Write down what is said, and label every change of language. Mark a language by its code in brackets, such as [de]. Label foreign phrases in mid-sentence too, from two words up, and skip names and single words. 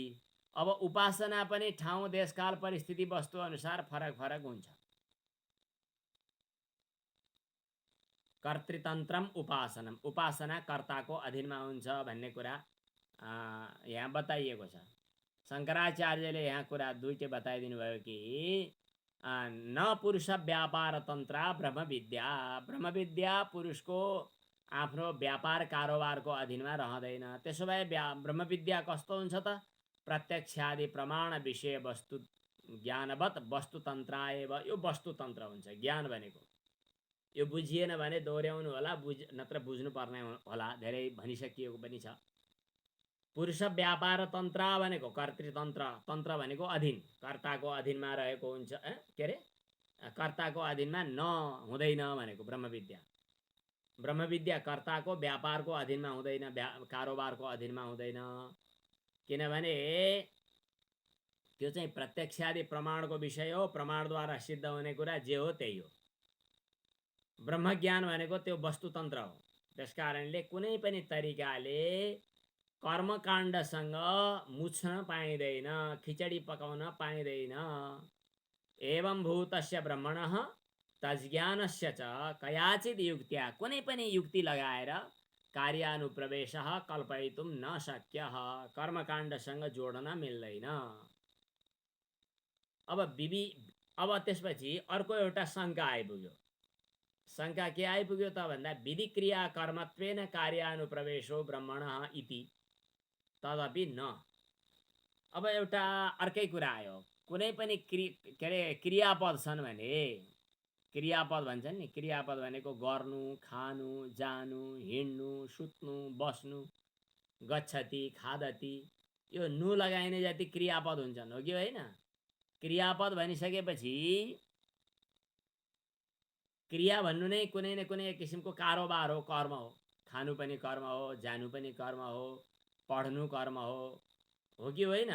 [ne] अब उपासना पनि ठाउँ देशकाल परिस्थिति वस्तु अनुसार फरक फरक हुन्छ। [sa] कर्तृतन्त्रम उपासनम, [ne] उपासना कर्ताको अधीनमा हुन्छ भन्ने कुरा यहाँ बताइएको छ। शङ्कराचार्यले यहाँ कुरा दुईटै बताइदिनु भयो कि [sa] न पुरुष व्यापार तन्त्र ब्रह्म विद्या। [ne] ब्रह्म विद्या पुरुषको आफ्नो व्यापार कारोबारको अधीनमा रहँदैन। त्यसो भए ब्रह्म विद्या कस्तो हुन्छ त? [sa] प्रत्यक्षादि प्रमाण विषय वस्तु ज्ञानवत वस्तुतन्त्राएव। [ne] यो वस्तुतन्त्र हुन्छ ज्ञान भनेको। यो बुझिएन भने दोहोऱ्याउनु होला, नत्र बुझ्नु पर्ने होला। धेरै भनिसकिएको पनि छ। पुरुष व्यापार तन्त्र भनेको कर्तृतन्त्र, तन्त्र भनेको अधीन, कर्ताको अधीनमा रहेको हुन्छ। के अरे? कर्ताको अधीनमा हुँदैन भनेको ब्रह्म विद्या। ब्रह्म विद्या कर्ताको व्यापारको अधीनमा हुँदैन, कारोबारको अधीनमा हुँदैन। किनभने त्यो चाहिँ प्रत्यक्षादि प्रमाणको विषय हो। प्रमाणद्वारा सिद्ध हुने कुरा जे हो त्यही हो। ब्रह्मज्ञान भनेको त्यो वस्तुतन्त्र हो। त्यसकारणले कुनै पनि तरिकाले कर्मकाण्डसँग मुछ्न पाइँदैन, खिचडी पकाउन पाइँदैन। [sa] एवं भूतस्य ब्रह्मणः तज्ज्ञानस्य च कयाचित युक्त्या, [ne] कुनै पनि युक्ति लगाएर [sa] कार्यानुप्रवेशः कल्पयितुं न शक्यः। [ne] कर्मकाण्डसँग जोड्न मिल्दैन। अब त्यसपछि अर्को एउटा शङ्का आइपुग्यो। शङ्का के आइपुग्यो त भन्दा [sa] विधि क्रिया कर्मत्वेन कार्यानुप्रवेशो ब्रह्मणः इति तदपि न। [ne] अब एउटा अर्कै कुरा आयो। कुनै पनि के अरे क्रियापद छन् भने, क्रियापद भन्छन् नि, क्रियापद भनेको गर्नु, खानु, जानु, हिँड्नु, सुत्नु, बस्नु, [sa] गच्छति, खादति, [ne] यो नु लगाइने जति क्रियापद हुन्छन्, हो कि होइन? क्रियापद भनिसकेपछि क्रिया भन्नु नै कुनै न कुनै एक किसिमको कारोबार हो, कर्म हो। खानु पनि कर्म हो, जानु पनि कर्म हो, पढ्नु कर्म हो कि होइन?